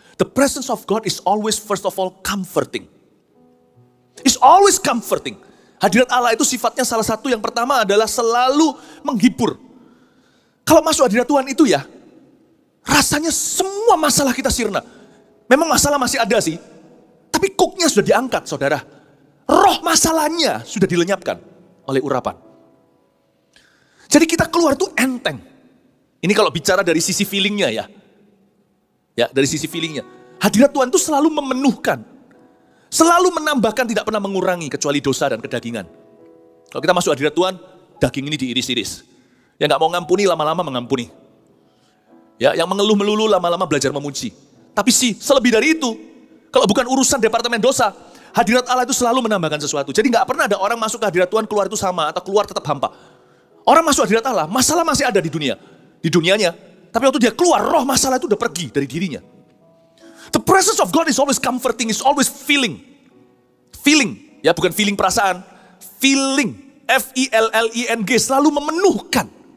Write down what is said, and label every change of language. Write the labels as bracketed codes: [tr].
[en] The presence of God is always first of all comforting. It's always comforting. [id] Hadirat Allah itu sifatnya salah satu yang pertama adalah selalu menghibur. Kalau masuk hadirat Tuhan itu ya, rasanya semua masalah kita sirna. Memang masalah masih ada sih, tapi cooknya sudah diangkat saudara. Roh masalahnya sudah dilenyapkan oleh urapan. Jadi kita keluar tuh enteng. Ini kalau bicara dari sisi feelingnya ya. Ya, dari sisi feelingnya. Hadirat Tuhan itu selalu memenuhkan. Selalu menambahkan, tidak pernah mengurangi kecuali dosa dan kedagingan. Kalau kita masuk hadirat Tuhan, daging ini diiris-iris. Yang gak mau ngampuni, lama-lama mengampuni. Ya, yang mengeluh melulu, lama-lama belajar memuji. Tapi selebih dari itu, kalau bukan urusan departemen dosa, hadirat Allah itu selalu menambahkan sesuatu. Jadi gak pernah ada orang masuk ke hadirat Tuhan, keluar itu sama, atau keluar tetap hampa. Orang masuk hadirat Allah, masalah masih ada di dunia. Di dunianya. Tapi waktu dia keluar, roh masalah itu udah pergi dari dirinya. [en] The presence of God is always comforting, is always feeling. Feeling, [id] ya bukan feeling perasaan. [en] Feeling, F-I-L-L-I-N-G, [id] selalu memenuhkan.